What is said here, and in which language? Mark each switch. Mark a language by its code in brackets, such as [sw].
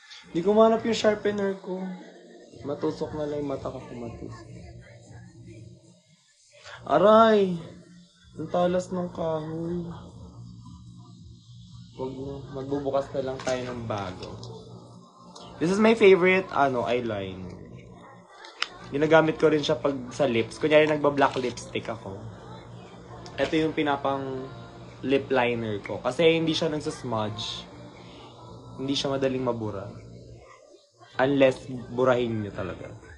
[tl] Hindi ko manap yung sharpener ko. Matusok na lang yung mata ko kung matusok. Aray! Ang talas ng kahoy. Wag na. Magbubukas na lang tayo ng bago. [en] This is my favorite, eyeliner. [tl] Ginagamit ko rin siya pag sa lips. Kunyari nagba-black lipstick ako. Ito yung pinapang lip liner ko. Kasi hindi siya nagsasmudge. Hindi siya madaling mabura. Unless burahin nyo talaga.